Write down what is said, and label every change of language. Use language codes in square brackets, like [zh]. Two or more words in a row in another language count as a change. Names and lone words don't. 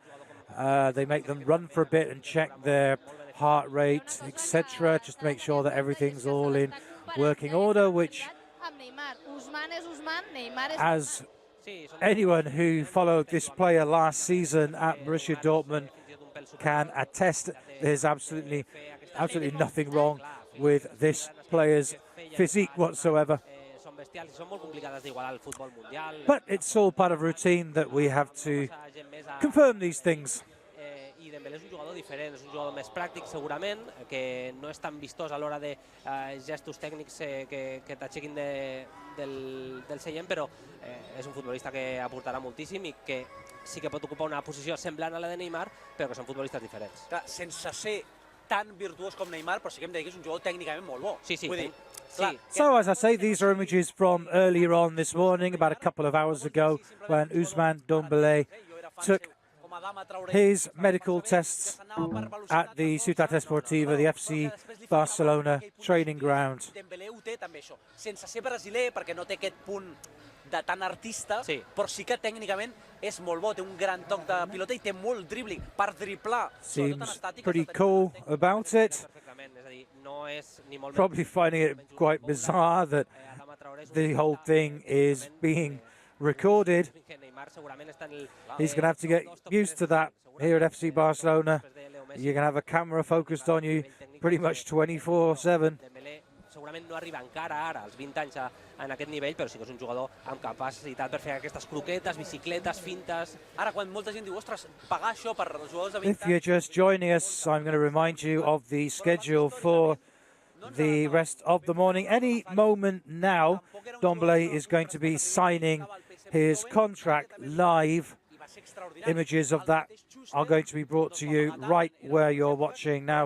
[en] They make them run for a bit and check their heart rate, etc., just to make sure that everything's all in working order, which, as anyone who followed this player last season at Borussia Dortmund can attest, there's absolutely nothing wrong with this player's physique whatsoever. But it's all part of routine that we have to confirm these things. [ca] Dembélé és un jugador diferent, és un jugador més pràctic segurament, que no és tan vistós a l'hora de gestos tècnics que t'aixequin del seient, però és un futbolista que aportarà moltíssim i que sí que pot ocupar una posició semblant a la de Neymar, però que són futbolistes diferents. Clar, sense ser tan virtuós com Neymar, però sí que hem de dir que és un jugador tècnicament molt bo. Sí, sí. [en] So, as I say, these are images from earlier on this morning, about a couple of hours ago, when Ousmane Dembélé took his medical tests at the Ciutat Esportiva, the FC Barcelona training ground. [ca] Dembélé ho té també això, sense ser brasiler, perquè no té aquest punt de tan artista, però sí que tècnicament és molt bo, té un gran toc de pilota i té molt dribbling per driblar. [en] Seems pretty cool about it. Probably finding it quite bizarre that the whole thing is being recorded. He's going to have to get used to that here at FC Barcelona. You're going to have a camera focused on you pretty much 24/7. [ca] Segurament no arriba encara ara, als 20 anys, en aquest nivell, però sí que és un jugador amb capacitat per fer aquestes croquetes, bicicletes, fintes. Ara, quan molta gent diu, ostres, pagar això per els jugadors de 20 anys... [en] If you're just joining us, I'm going to remind you of the schedule for the rest of the morning. Any moment now, Dembélé is going to be signing his contract live. Images of that are going to be brought to you right where you're watching now.